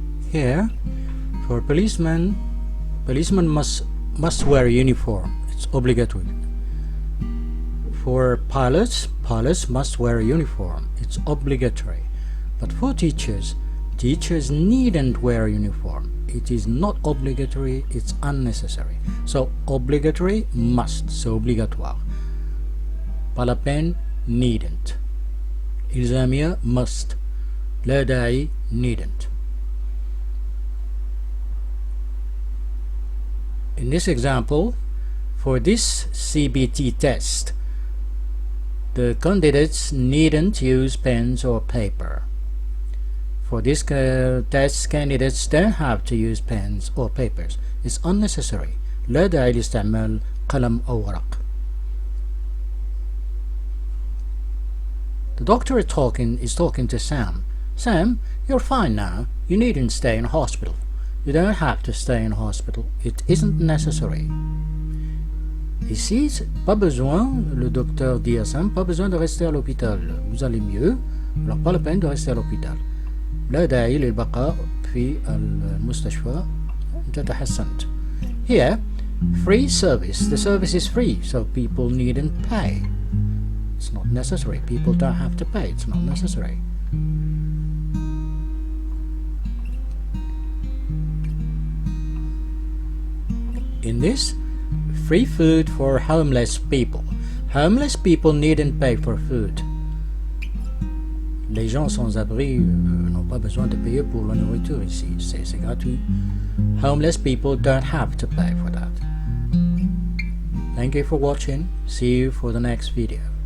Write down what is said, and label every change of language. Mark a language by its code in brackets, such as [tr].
[en] Here, for policemen must wear uniform. It's obligatory. For pilots must wear a uniform. It's obligatory. But for teachers needn't wear a uniform. It is not obligatory, it's unnecessary. So obligatory, must, [fr] c'est obligatoire. Pas la peine, needn't. [ar] إلزامية, must. لا داعي, needn't. [en] In this example, for this CBT test, the candidates needn't use pens or paper. For this test, candidates don't have to use pens or papers. It's unnecessary. [ar] لا داعي لاستعمال قلم أو ورق. [en] The doctor is talking to Sam. Sam, you're fine now. You needn't stay in hospital. You don't have to stay in hospital. It isn't necessary. [fr] Ici, pas besoin, le docteur dit à Sam, pas besoin de rester à l'hôpital. Vous allez mieux, alors pas la peine de rester à l'hôpital. [ar] لا داعي للبقاء في المستشفى. أنت تحسنت. [en] Here, free service. The service is free, so people needn't pay. It's not necessary. People don't have to pay. It's not necessary. In this, free food for homeless people. Homeless people needn't pay for food. [fr] Les gens sans abri n'ont pas besoin de payer pour la nourriture ici. C'est gratuit. [en] Homeless people don't have to pay for that. Thank you for watching. See you for the next video.